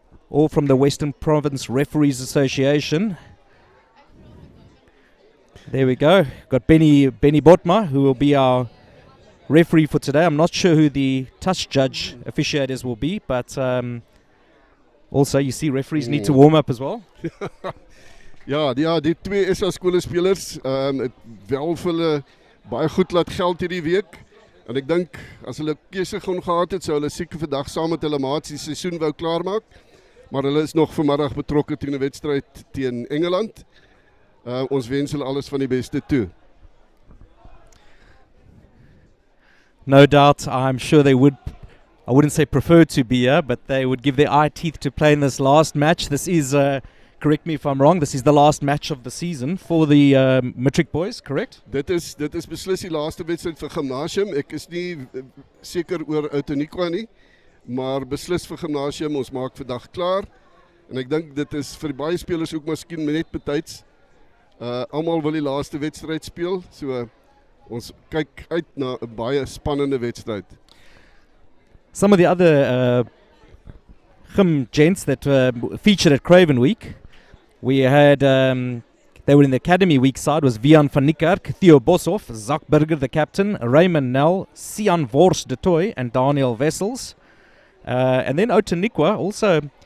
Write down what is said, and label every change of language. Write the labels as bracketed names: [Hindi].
[English] All from the Western Province Referees Association. There we go. Got Benny Botma, who will be our referee for today. I'm not sure who the touch judge officiators will be, but also you see referees need to warm up as well. [Afrikaans] Ja, die twee SA skolespelers het wel vir hulle baie goed laat geld hierdie week. En ek dink as hulle keuse kon gehad het, sou hulle seker vandag saam met hulle maats die seisoen wou klaarmaak. Maar hulle is nog vanmiddag betrokke teen 'n wedstryd teen Engeland. Ons wens hulle alles van die beste toe. [English] No doubt, I'm sure they would, I wouldn't say prefer to be here, but they would give their eye teeth to play in this last match. This is, correct me if I'm wrong, this is the last match of the season for the Matric boys, correct? [Afrikaans] Dit is beslis die laaste wedstryd vir gimnasium. Ek is nie seker oor Outeniqua nie, maar beslis vir gimnasium. Ons maak vandag klaar. En ek dink dit is vir baie spelers ook miskien net betyds. Almal wil die laaste wedstryd speel, so ons kyk uit na 'n baie spannende wedstryd. [English] Some of the other gym gents that featured at Craven Week, we had, they were in the Academy Week side, was Wian van Niekerk, Theo Boshoff, Zak Burger, the captain, Raymond Nel, Sian Wors de Toy, and Daniel Wessels. And then Outeniqua also